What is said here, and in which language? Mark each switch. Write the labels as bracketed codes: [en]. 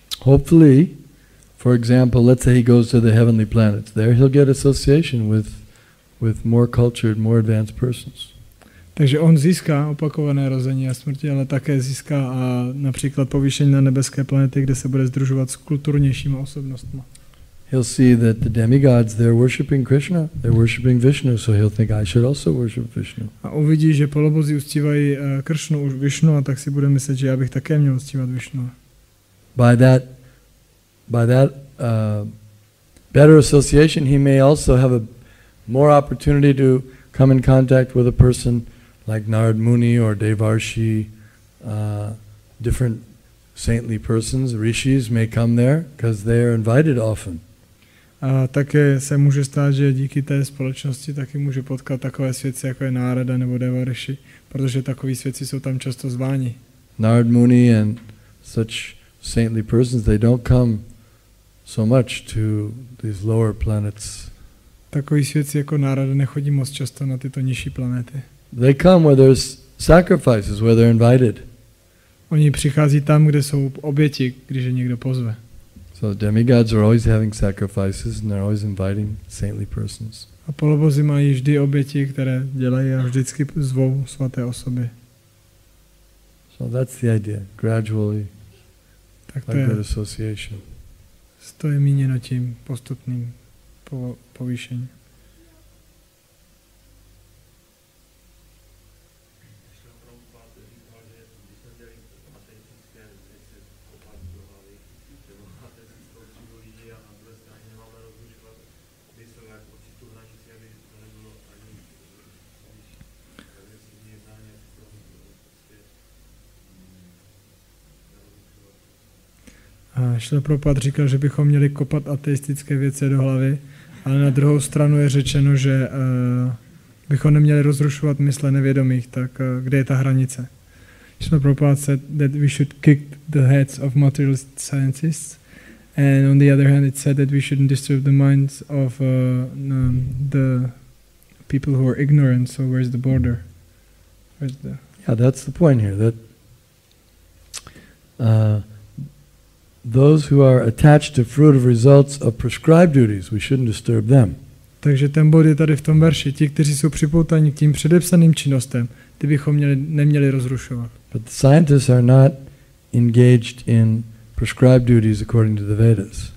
[en] Hopefully, for example, let's say he goes to the heavenly planets. There he'll get association with more cultured, more advanced persons. [cs] Takže on získá opakované rození a smrti, ale také získá například povýšení na nebeské planety, kde se bude sdružovat s kulturnějšími osobnostmi. [en] He'll see that the demigods, they're worshipping Krishna, they're worshipping Vishnu, so he'll think I should also worship Vishnu. [cs] A uvidí, že polobozi uctívají Kršnu, už Vishnu, a tak si bude myslet, že já bych také měl uctívat Vishnu. [en] By that better association, he may also have a more opportunity to come in contact with a person like Narad Muni or Devarshi, different saintly persons. Rishis may come there because they are invited often. [cs] A také se může stát, že díky té společnosti taky může potkat takové svědci, jako je Nárada nebo Devarishi, protože takoví svědci jsou tam často zváni. [en] Narad Muni and such saintly persons, they don't come so much to these lower planets. [cs] Takoví svědci jako Nárada nechodí moc často na tyto nižší planety. [en] They come where there's sacrifices, where they're invited. [cs] Oni přichází tam, kde jsou oběti, když je někdo pozve. [en] So demigods are always having sacrifices and they're always inviting saintly persons. [cs] A polobozi mají vždy oběti, které dělají a vždycky zvou svaté osoby. [en] So that's the idea, gradually, [cs] tak [en] like that association. [cs] To je míněno tím postupným povýšením. Šrila Prabhupáda říkal, že bychom měli kopat ateistické věci do hlavy, ale na druhou stranu je řečeno, že bychom neměli rozrušovat mysle nevědomých, tak kde je ta hranice? [en] Šrila Prabhupáda said that we should kick the heads of materialist scientists, and on the other hand it said that we shouldn't disturb the minds of the people who are ignorant, so where's the border? Yeah, that's the point here, that those who are attached to fruitive results of prescribed duties, we shouldn't disturb them. [cs] Takže ten bod je tady v tom verši. Ti, kteří jsou připoutaní k tím předepsaným činnostem, ty bychom neměli rozrušovat. [en] But the scientists are not engaged in prescribed duties according to the Vedas.